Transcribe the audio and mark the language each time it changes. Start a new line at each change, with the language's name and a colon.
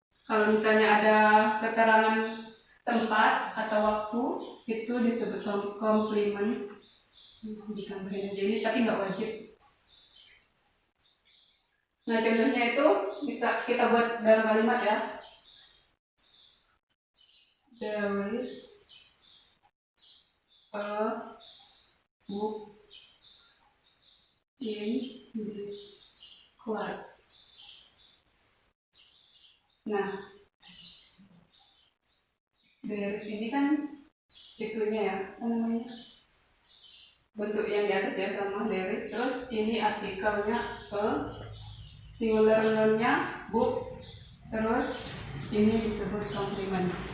Indonesian: Kalau misalnya ada keterangan tempat atau waktu, itu disebut komplement. Ditambahin aja ini, tapi nggak wajib. Nah, contohnya itu bisa kita buat dalam kalimat ya.
English: There is a book in this class.
Indonesian: Nah, Deris ini kan itunya ya, apa namanya? Bentuk yang di atas ya sama Deris, terus ini artikelnya a, singular noun-nya book, terus ini disebut komplement.